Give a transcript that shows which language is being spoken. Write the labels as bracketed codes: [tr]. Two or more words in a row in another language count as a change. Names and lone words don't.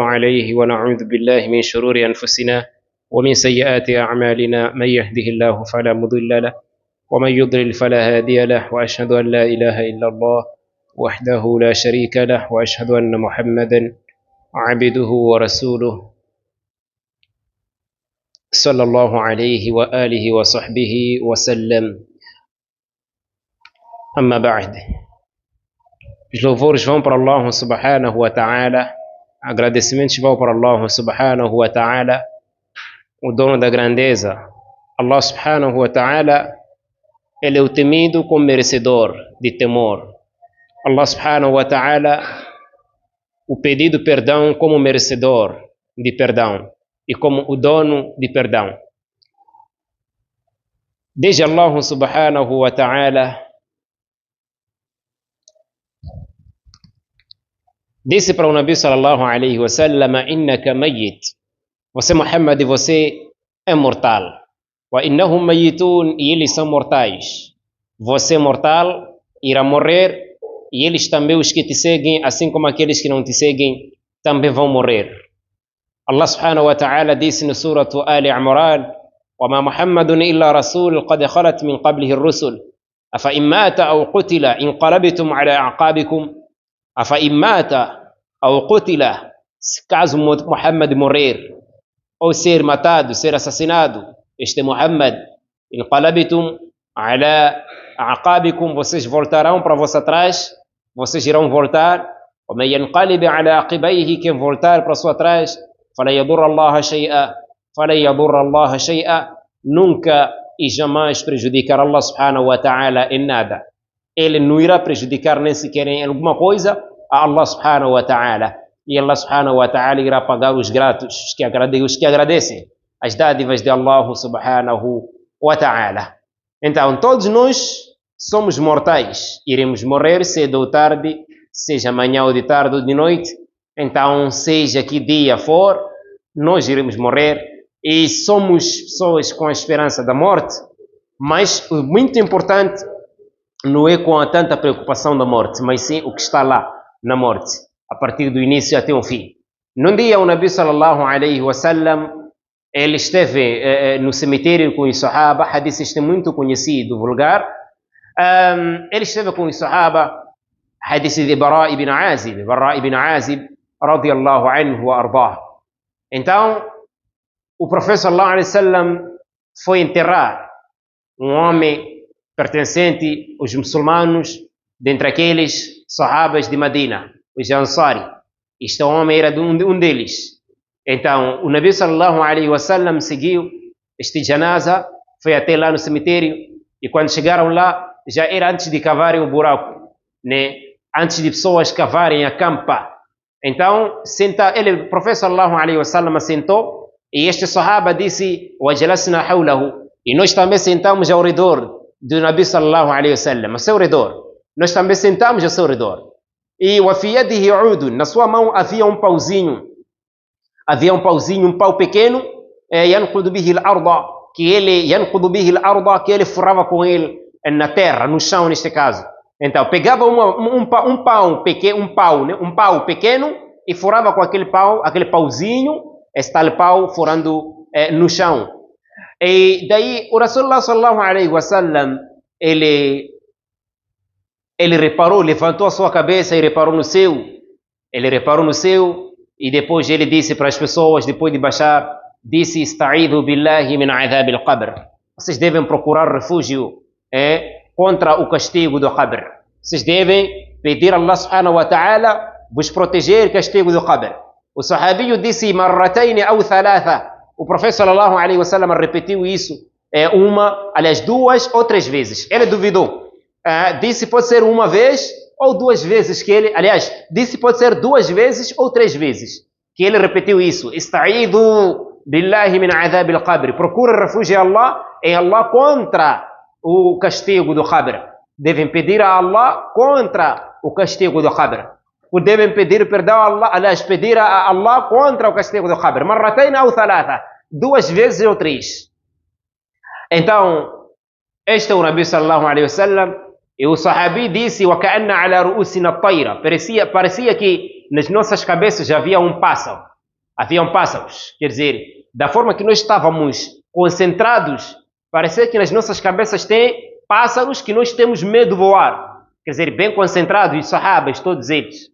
[ar] عليه ونعوذ بالله من شرور أنفسنا ومن سيئات أعمالنا من يهده الله فلا مضل له ومن يضلل فلا هادي له وأشهد أن لا إله إلا الله وحده لا شريك له وأشهد أن محمدا عبده ورسوله صلى الله عليه وآله وصحبه وسلم. أما بعد. [pt] Os louvores vão para Allah [ar] سبحانه وتعالى, [pt] agradecimentos vão para Allah [ar] سبحانه وتعالى, [pt] o dono da grandeza. Allah [ar] سبحانه وتعالى, [pt] ele é o temido como merecedor de temor. Allah [ar] سبحانه وتعالى, [pt] o pedido perdão como merecedor de perdão e como o dono de perdão. Desde Allah [ar] سبحانه وتعالى [pt] disse para o Nabi [ar] صلى الله عليه وسلم: إنك ميت, [pt] você Muhammad, você é mortal. [ar] وإنهم ميتون, [pt] e eles são mortais. Você mortal, irá morrer, e eles também, os que te seguem, assim como aqueles que não te seguem, também vão morrer. Allah [ar] سبحانه وتعالى [pt] disse no suratu Ali Imran: [ar] وما محمد إلا رسول قد خلت من قبله الرسل أفإن مات أو قتل انقلبتم على أعقابكم أفإن مات أو قتل, [pt] caso Muhammad morrer ou ser matado, ser assassinado, este Muhammad, [ar] انقلبتم على أعقابكم, [pt] vocês voltarão para vossa trás, vocês irão voltar. [ar] ومن ينقلب على عقبيه, [pt] quem voltar para sua trás, [ar] فلا يضر الله شيئا, فلا يضر الله شيئا, [pt] nunca e jamais prejudicar Allah [ar] سبحانه وتعالى [pt] em nada. Ele não irá prejudicar nem sequer em alguma coisa a Allah [ar] سبحانه وتعالى. [pt] E Allah [ar] سبحانه وتعالى [pt] irá pagar os gratos, os que agradecem as dádivas de Allah [ar] سبحانه وتعالى. [pt] Então, todos nós somos mortais. Iremos morrer cedo ou tarde, seja amanhã ou de tarde ou de noite. Então, seja que dia for, nós iremos morrer. E somos pessoas com a esperança da morte, mas o muito importante não é com a tanta preocupação da morte, mas sim o que está lá na morte, a partir do início até o fim. Num dia o Nabi [ar] صلى الله عليه وسلم, [pt] ele esteve no cemitério com os Sahaba, hadith este muito conhecido, vulgar. Ele esteve com os Sahaba, hadith de Bara ibn Azib, [ar] رضي الله عنه وأرضاه. [pt] Então, o profeta [ar] صلى الله عليه وسلم [pt] foi enterrar um homem pertencente aos muçulmanos, dentre aqueles sahabas de Medina, os Ansari. Este homem era de um deles. Então, o Nabi [ar] صلى الله عليه وسلم [pt] seguiu este janaza, foi até lá no cemitério, e quando chegaram lá, já era antes de cavarem o buraco, né? Antes de pessoas cavarem a campa. Então, o profeta [ar] صلى الله عليه وسلم [pt] sentou, e este sahaba disse: [ar] "وجلسنا حوله", [pt] e nós também sentamos ao redor do Nabi [ar] صلى الله عليه وسلم, [pt] ao seu redor. Nós também sentamos ao seu redor. E [ar] وفي يده عود, [pt] na sua mão havia um pauzinho, um pau pequeno, [ar] ينقد به الأرض, [pt] que ele furava com ele na terra, no chão neste caso. Então pegava um pau pequeno e furava com aquele pauzinho, está pau furando no chão. E daí o Rasulullah [ar] صلى الله عليه وسلم, [pt] ele reparou, levantou a sua cabeça e reparou no céu. Ele reparou no céu e depois ele disse para as pessoas, depois de baixar, disse: [ar] "استعيذوا بالله من عذاب القبر". [pt] Vocês devem procurar refúgio contra o castigo do qabr. Vocês devem pedir a Allah [ar] سبحانه وتعالى [pt] vos proteger do castigo do qabr. O sahabi disse: [ar] "مرتين أو ثلاثا". [pt] O profeta [ar] صلى الله عليه وسلم [pt] repetiu isso duas ou três vezes. Ele duvidou. Disse pode ser uma vez ou duas vezes que ele, disse pode ser duas vezes ou três vezes que ele repetiu isso. [ar] استعيذوا بالله من عذاب القبر. [pt] Procura refúgio em Allah contra o castigo do qabr. Devem pedir a Allah contra o castigo do qabr. Devem pedir perdão a Allah, pedir a Allah contra o castigo do qabr. [ar] مرتين أو ثلاثا, [pt] duas vezes ou três. Então, Este é o Nabi [ar] صلى الله عليه وسلم. [pt] E o Sahabi disse: [ar] وَكَأَنَّ عَلَى رُؤُوسِنَا الطَّيْرَ. [pt] Parecia que nas nossas cabeças havia um pássaro. Haviam pássaros. Quer dizer, da forma que nós estávamos concentrados, parecia que nas nossas cabeças tem pássaros que nós temos medo de voar. Quer dizer, bem concentrados, os sahabas, todos eles.